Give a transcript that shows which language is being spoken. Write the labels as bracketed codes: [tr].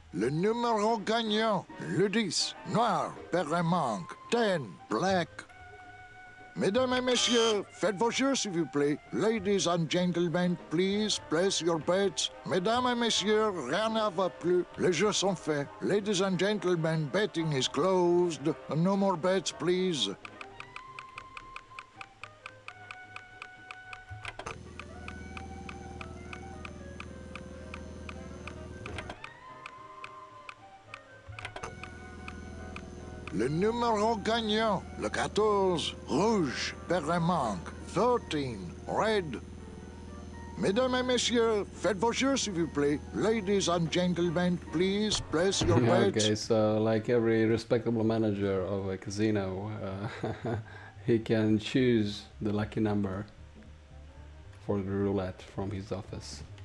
[fr] Le numéro gagnant, le 10, noir, père manque, [en] 10, black. [fr] Mesdames et messieurs, faites vos jeux s'il vous plaît. [en] Ladies and gentlemen, please place your bets. [fr] Mesdames et messieurs, rien ne va plus. Les jeux sont faits. [en] Ladies and gentlemen, betting is closed. No more bets, please. [fr] Le numéro gagnant, le 14, rouge, père manque, [en] 13, red. [fr] Mesdames et messieurs, faites vos jeux s'il vous plaît. Ladies and gentlemen, please place your bets. [en] Okay, so like every respectable manager of a casino, he can choose the lucky number for the roulette from his office.